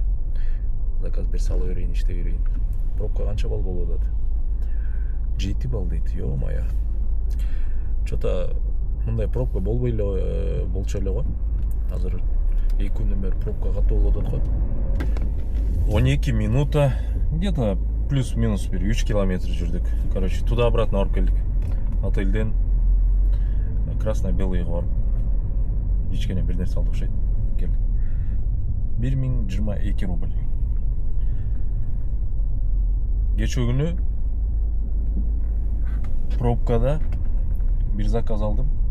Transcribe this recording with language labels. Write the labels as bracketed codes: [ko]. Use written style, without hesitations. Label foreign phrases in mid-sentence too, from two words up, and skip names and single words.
[ky] Заказ берсе ала берейин, иштей берейин. Пробка канча балл болуп атат? 7 балл дейт. Ё-моё. Чото мындай пробка болбой эле болчу эле го. Азыр 2 күндөн бери пробка катуу болуп атат го. 12 минута, [ru] где-то плюс-минус [ky] бир 3 километр жүрдүк. [ru] Короче, туда-обратно [ky] барып келдик. Отельден Красно-Белыйга барып ичкене бир нерсе алдык окшойт. Келдик. 1022 рубль. Кечээ күнү пробкада бир заказ алдым.